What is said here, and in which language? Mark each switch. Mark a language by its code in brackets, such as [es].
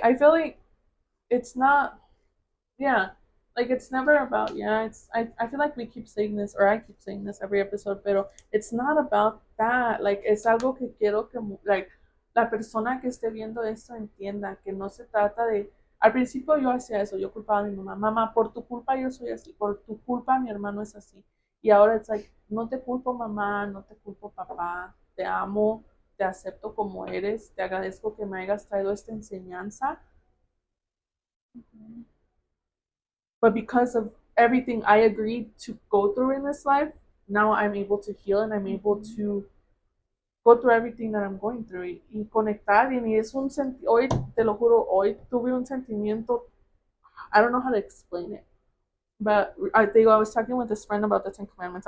[en] I feel like it's not, yeah, like it's never about, yeah, I feel like we keep saying this, or I keep saying this every episode, pero it's not about that. [es] Like, es algo que quiero que, like, la persona que esté viendo esto entienda que no se trata de. Al principio yo hacía eso, yo culpaba a mi mamá, mamá, por tu culpa yo soy así, por tu culpa mi hermano es así. Y ahora es like, no te culpo mamá, no te culpo papá, te amo, te acepto como eres, te agradezco que me hayas traído esta enseñanza. [en] But because of everything I agreed to go through in this life, now I'm able to heal and I'm able to go through everything that I'm going through [es] y conectar. Y es un hoy, te lo juro, hoy tuve un sentimiento, [en] I don't know how to explain it, but I think I was talking with this friend about the 10 Commandments.